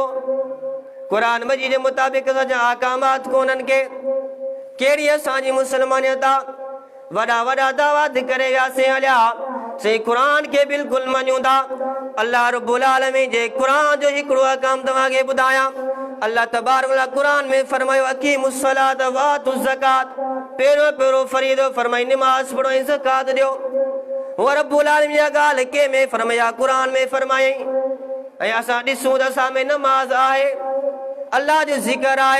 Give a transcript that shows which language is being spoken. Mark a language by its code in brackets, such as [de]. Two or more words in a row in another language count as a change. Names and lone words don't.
[sd] क़ुरान मजीद जे मुताबिक़ असांजा अहकामात कोन्हनि के। कहिड़ी असांजी मुस्लमानियत आहे। वॾा वॾा दावा करे वियासीं हलिया से क़ुरान खे बिल्कुलु मञूं था। अल्लाह [ar] رب العالمين [sd] जे क़ुरान जो हिकिड़ो अहकाम तव्हांखे ॿुधायां। अल्लाह [ar] تبارك وتعالى [sd] क़ुरान में फरमायो [ar] أقيموا الصلاة وآتوا الزكاة. [sd] पहिरियों फरीदो फरमाई निमाज़ पढ़ो ऐं ज़कात ॾियो। हुअ [ar] رب العالمين [sd] जा ॻाल्हि कंहिं में फरमाया, क़ुरान में फरमाई। ऐं असां ॾिसूं त असां में नमाज़ आहे, अल्लाह जो ज़िक्र आहे।